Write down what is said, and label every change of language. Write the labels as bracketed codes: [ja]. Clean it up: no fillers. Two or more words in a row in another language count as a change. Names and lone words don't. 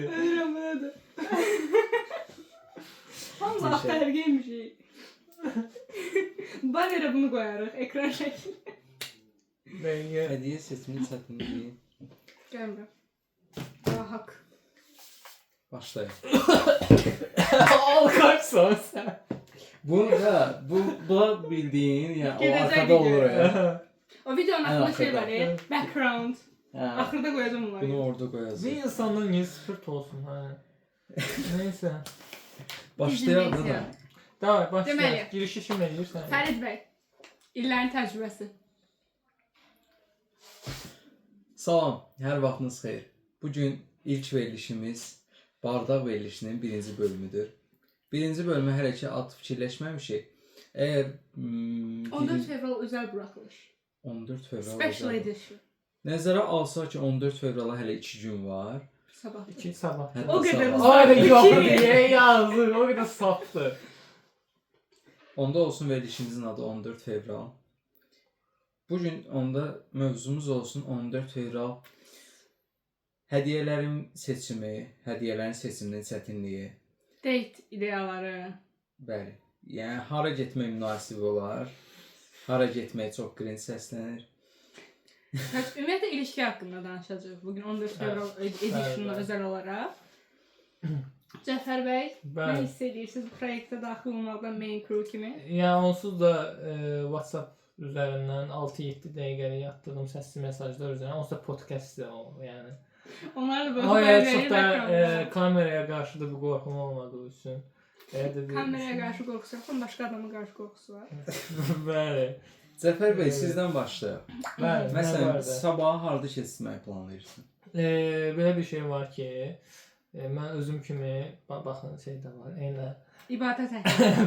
[az] Ölürüm bu nədir? Allah fərqiymiş şey. Bannerə bunu qoyarıq, ekran şəkli. Hediye seçimin çətinliyi. Gəlmə. Daha haqq. Başlayaq. [tr] Al kaçsan sen. Bu bildiğin yani o [az] Gedəcək [tr] arkada [az] video. [tr] olur ya. [az] O videonun altında şey [tr] arkada. var ya, [en] background. Ha, [az] Axırda qoyacağım bunları. [tr] bunu orada koyacağız. Bir insanın niye sıfırt olsun ha? Neyse. [az] Başlayaq da. [tr] Neyse. Davay başlayalım. [az] Deməli. Girişi kim eləyirsən? Fərid bəy. İllərin təcrübəsi. Salam, hər vaxtınız xeyir. Bugün ilk verilişimiz Bardaq verilişinin birinci bölümüdür. Birinci bölümü hələ ki ad fikirləşməmişik. Əgər 14 fevral özəl buraxılış. 14 fevral [en] Special edition. [az] nəzərə alsaq ki 14 fevrala hələ 2 gün var. Sabah. 2 sabah. Hətta O qədər sabah. uzaq. Ay İki. [tr] yok diye yazdı. O kadar saftı. [az] Onda olsun verilişimizin adı 14 fevral. Bugün onda mövzumuz olsun 14 fevral. Hədiyyələrin seçimi, hədiyyələrin seçiminin çətinliyi. Date ideyaları. Bəli. Yəni hara getmək münasibi olar? Hara getmək çox cringe səslənir. Ümumiyyətlə ilişki haqqında danışacağıq. Bugün 14 fevral edition'la [tr] Evet. [az] özəl olaraq. Cəfər bəy, nə [tr] Ben [az] hiss edirsiniz bu proyektə daxil olmaqdan [en] main crew [az] kimi? [tr] yani onsuz da WhatsApp üzerinden 6-7 dəqiqəlik atdığım səsli mesajlar üzerinden onsuz da podcast o yani. Onlar da böyle Ama böyle çok da background. kameraya karşı da bir korkum olmadığı için. [az] Kameraya qarşı qorxusu yoxdur, başqa adama qarşı qorxusu var. Bəli. Cəfər bəy, [tr] Evet. [az] sizdən başlayaq. Bəli. Məsələn, sabahı harda keçirməyi planlayırsın? Belə bir şey var ki, mən özüm kimi baxın şeydə var. Eylə. İbadət əhli.